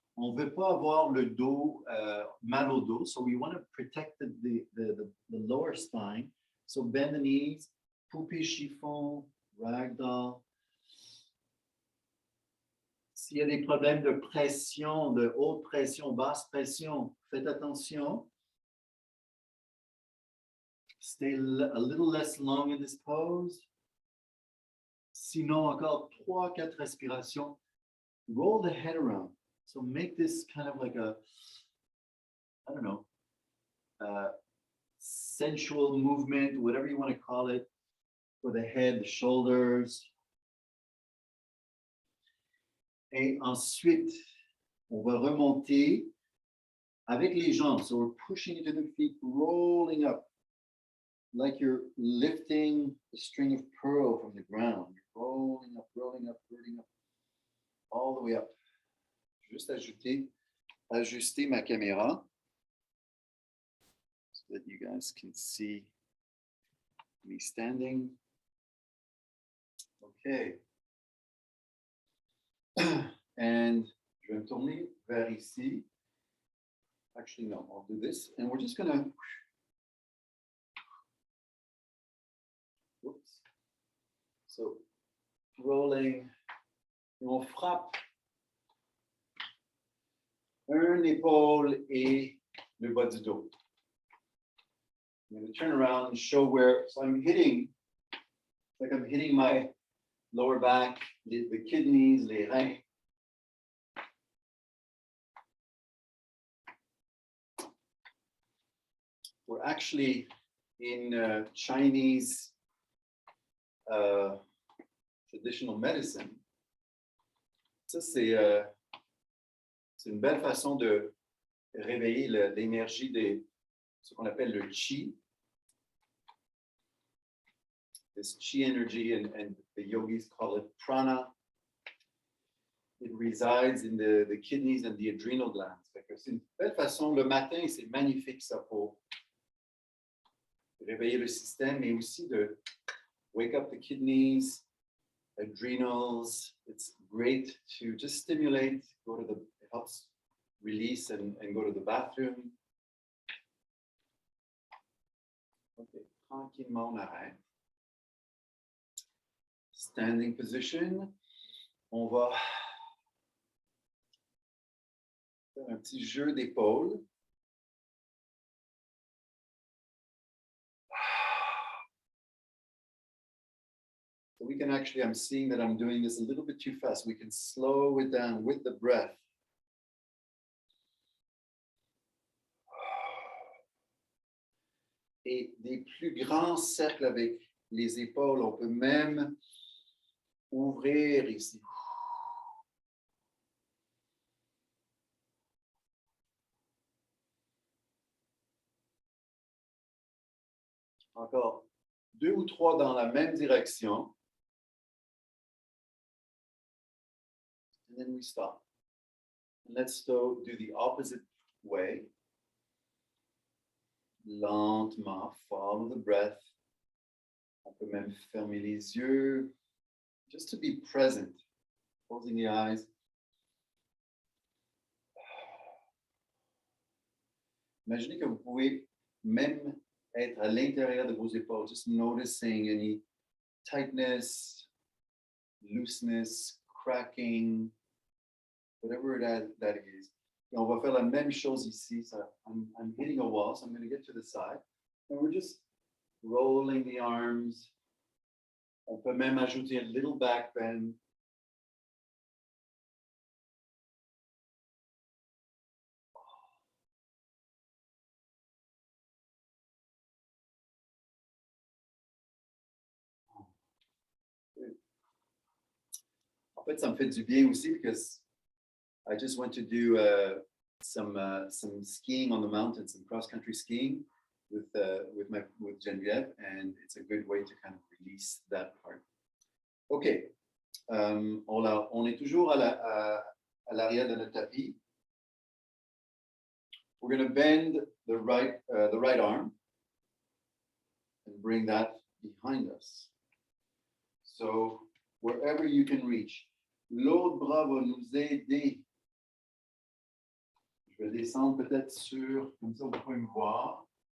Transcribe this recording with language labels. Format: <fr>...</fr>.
<fr>On ne veut pas avoir le dos, mal au dos,</fr> <en>so we want to protect the lower spine. So bend the knees,</en> <fr>poupée chiffon,</fr> <en>ragdoll.</en> <fr>S'il y a des problèmes de pression, de haute pression, basse pression, faites attention.</fr> <en>Stay a little less long in this pose.</en> <fr>Sinon, encore 3-4 respirations.</fr> <en>Roll the head around. So make this kind of like a, I don't know, sensual movement, whatever you want to call it, for the head, the shoulders.</en> <fr>Et ensuite, on va remonter avec les jambes.</fr> <en>So we're pushing into the feet, rolling up, like you're lifting a string of pearl from the ground. You're rolling up, rolling up, rolling up, all the way up.</en> <fr>Juste ajuster ma caméra</fr> <en>so that you guys can see me standing. Okay.</en> <fr>And je vais me tourner vers ici.</fr> <en>Actually, no, I'll do this. And we're just going to, whoops. So, rolling,</en> <fr>et on frappe un épaule et le bas du dos.</fr> <en>I'm going to turn around and show where, so I'm hitting, like I'm hitting my lower back, the kidneys,</en> <fr>les reins.</fr> <en>We're actually in Chinese traditional medicine.</en> <fr>Ça, c'est une belle façon de réveiller l'énergie de ce qu'on appelle le qi.</fr> <en>This qi energy, and the yogis call it prana. It resides in the kidneys and the adrenal glands.</en> <fr>C'est une belle façon, le matin, c'est magnifique ça pour réveiller le système, mais aussi de</fr> <en>wake up the kidneys, adrenals. It's great to just stimulate, it helps release and go to the bathroom.</en> <fr>Okay, tranquillement on arrête.</fr> <en>Standing position.</en> <fr>On va faire un petit jeu d'épaule.</fr> <en>So we can actually, I'm seeing that I'm doing this a little bit too fast. We can slow it down with the breath.</en> <fr>Et des plus grands cercles avec les épaules. On peut même ouvrir ici. Encore 2 ou 3 dans la même direction.</fr> <en>And then we stop. And let's do the opposite way.</en> <fr>Lentement,</fr> <en>follow the breath.</en> <fr>On peut même fermer les yeux.</fr> <en>Just to be present. Closing the eyes.</en> <fr>Imaginez que vous pouvez même être à l'intérieur de vos épaules.</fr> <en>Just noticing any tightness, looseness, cracking, whatever that is.</en> <fr>Et on va faire la même chose ici.</fr> <en>So I'm hitting a wall, so I'm going to get to the side. And we're just rolling the arms.</en> <fr>On peut même ajouter</fr> <en>a little back bend.</en> <fr>fait, ça me fait du bien aussi</fr> <en>because I just went to do some skiing on the mountain, some cross-country skiing with Geneviève, and it's a good way to kind of release that part. OK.</en> <fr>On est toujours à l'arrière de notre tapis.</fr> <en>We're going to bend the right arm and bring that behind us. So wherever you can reach.</en> <fr>L'autre bras va nous aider. Je vais descendre peut-être sur, comme ça vous pouvez me voir.</fr>